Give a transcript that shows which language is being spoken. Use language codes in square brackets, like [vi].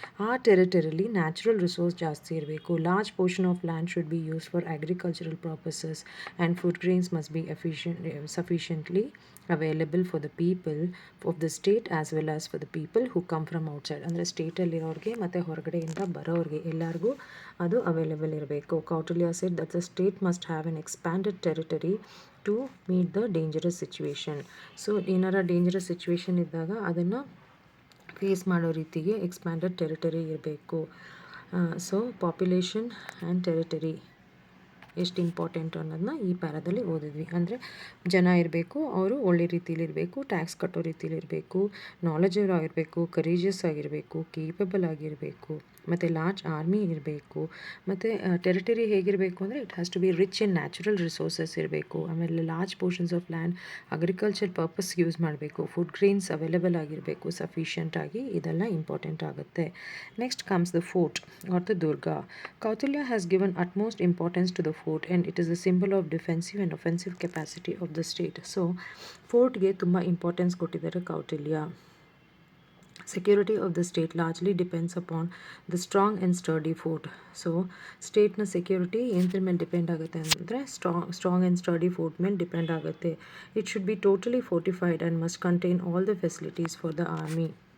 [kn] ಆ ಟೆರಿಟರಿಲಿ natural resource ಜಾಸ್ತಿ ಇರಬೇಕು. [en] Large portion of land should be use for agricultural purposes and food grains must be sufficiently available for the people of the state as well as for the people who come from outside. [kn] ಅಂದರೆ ಸ್ಟೇಟಲ್ಲಿರೋರಿಗೆ ಮತ್ತು ಹೊರಗಡೆಯಿಂದ ಬರೋರಿಗೆ ಎಲ್ಲರಿಗೂ ಅದು available ಇರಬೇಕು. [en] Kautilya said that the state must have an expanded territory to meet the dangerous situation. [kn] So ಏನಾರ dangerous situation ಇದ್ದಾಗ ಅದನ್ನು face ಮಾಡೋ ರೀತಿಗೆ ಎಕ್ಸ್ಪ್ಯಾಂಡೆಡ್ ಟೆರಿಟರಿ ಇರಬೇಕು. ಸೊ ಪಾಪ್ಯುಲೇಷನ್ ಆ್ಯಂಡ್ ಟೆರಿಟರಿ ಎಷ್ಟು ಇಂಪಾರ್ಟೆಂಟ್ ಅನ್ನೋದನ್ನ ಈ ಪ್ಯಾರಾದಲ್ಲಿ ಓದಿದ್ವಿ. ಅಂದರೆ ಜನ ಇರಬೇಕು, ಅವರು ಒಳ್ಳೆ ರೀತಿಲಿ ಇರಬೇಕು, ಟ್ಯಾಕ್ಸ್ ಕಟ್ಟೋ ರೀತಿಲಿ ಇರಬೇಕು, ನಾಲೆಜಬಲ್ ಆಗಿರಬೇಕು, ಕರೇಜಿಯಸ್ ಆಗಿರಬೇಕು, ಕೇಪಬಲ್ ಆಗಿರಬೇಕು ಮತ್ತು ಲಾರ್ಜ್ ಆರ್ಮಿ ಇರಬೇಕು. ಮತ್ತು ಟೆರಿಟರಿ ಹೇಗಿರಬೇಕು ಅಂದರೆ [en] it has to be rich in natural resources [kn] ಇರಬೇಕು. ಆಮೇಲೆ large portions of land agriculture purpose use ಮಾಡಬೇಕು. ಫುಡ್ ಗ್ರೇನ್ಸ್ ಅವೈಲೇಬಲ್ ಆಗಿರಬೇಕು ಸಫಿಷಿಯೆಂಟ್ ಆಗಿ. ಇದೆಲ್ಲ ಇಂಪಾರ್ಟೆಂಟ್ ಆಗುತ್ತೆ. [en] Next comes the fort or the durga. Kautilya has given utmost importance to the fort and it is a symbol of defensive and offensive capacity of the state. [kn] So ಫೋರ್ಟ್ಗೆ ತುಂಬ importance ಕೊಟ್ಟಿದ್ದಾರೆ Kautilya. [en] Security of the state largely depends upon the strong and sturdy fort. [kn] So ಸ್ಟೇಟ್ನ security ಏನರ ಮೇಲೆ depend ಆಗುತ್ತೆ ಅಂದರೆ [en] strong and sturdy fort [kn] ಮೇಲೆ depend ಆಗುತ್ತೆ. [en] It should be totally fortified and must contain all the facilities for the army.